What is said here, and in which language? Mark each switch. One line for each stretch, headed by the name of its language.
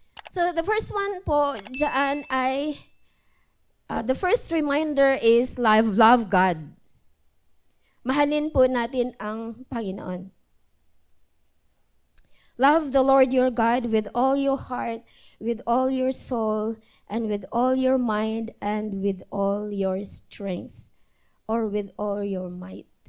English: So the first one
Filipino: po dyan ay,
English: the first reminder is love God.
Filipino: Mahalin po natin ang Panginoon.
English: Love the Lord your God with all your heart, with all your soul, and with all your mind, and with all your strength, or with all your might.